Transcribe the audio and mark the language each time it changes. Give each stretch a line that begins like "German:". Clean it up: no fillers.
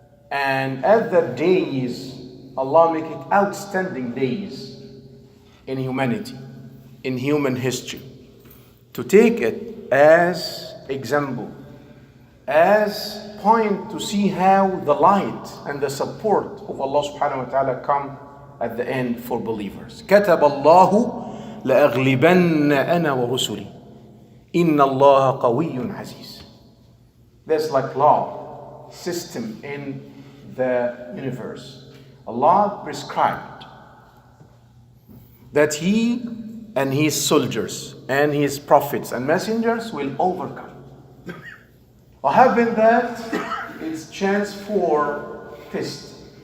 English: And other days, Allah make it outstanding days in humanity, in human history, to take it as example, as point to see how the light and the support of Allah subhanahu wa ta'ala come at the end for believers.
Arabic: كتب الله لأغلبن أنا ورسلي إن الله قوي عزيز.
English: That's like law, system in the universe. Allah prescribed that He and His soldiers and His prophets and messengers will overcome. What happened that it's chance for test.